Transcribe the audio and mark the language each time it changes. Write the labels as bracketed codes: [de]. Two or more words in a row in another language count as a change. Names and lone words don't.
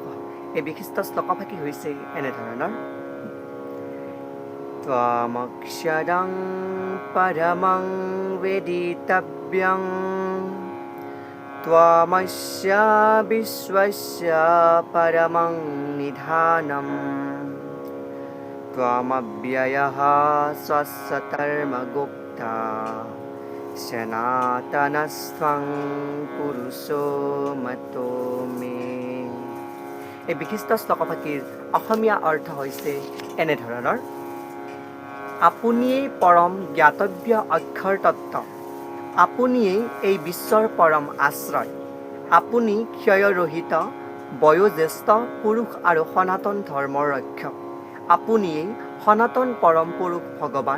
[as] এই বিশিষ্ট শ্লোকফাকি হৈছে এনেধৰণৰ: [sa] ত্বমক্ষৰং পৰমং বেদিতব্যং ত্বমস্য বিশ্বস্য পৰমং নিধানম त्वमव्ययः स्वस्यधर्मगुप्ता सनातनस्त्वं पुरुषो मतो मे। [as] এই বিশিষ্ট শ্লোকফাকিৰ অসমীয়া অৰ্থ হৈছে এনেধৰণৰ: আপুনিয়েই পৰম জ্ঞাতব্য অক্ষৰ তত্ত্ব, আপুনিয়েই এই বিশ্বৰ পৰম আশ্ৰয়, আপুনি ক্ষয়ৰহিত বয়োজ্যেষ্ঠ পুৰুষ আৰু সনাতন ধৰ্মৰ ৰক্ষক, আপুনিয়েই সনাতন পৰম পুৰুষ ভগৱান।